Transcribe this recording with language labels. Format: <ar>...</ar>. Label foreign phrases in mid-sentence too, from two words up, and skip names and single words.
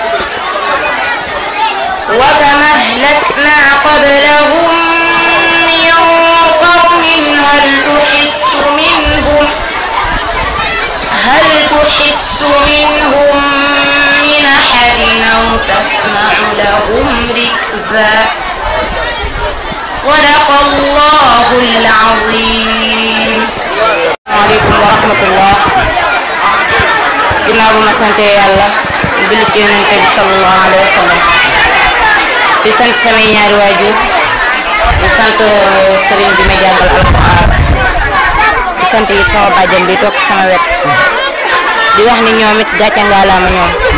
<ar>وكما أهلكنا قبلهم من قرن هل تحس منهم من أحد أو تسمع لهم ركزا صدق الله العظيم. السلام عليكم ورحمة الله.</ar> <wo>ginnaaw bu ma sante yàlla julli ci Yonent bi</wo> <ar>صلى الله عليه وسلم</ar> <wo>di sant samay ñaari waajur di sant sëriñ bi ma jàngal alquran di sant it sama bàjjan bi toog sama wet di wax ni ñoom it gàcce ngaalaama ñoom</wo>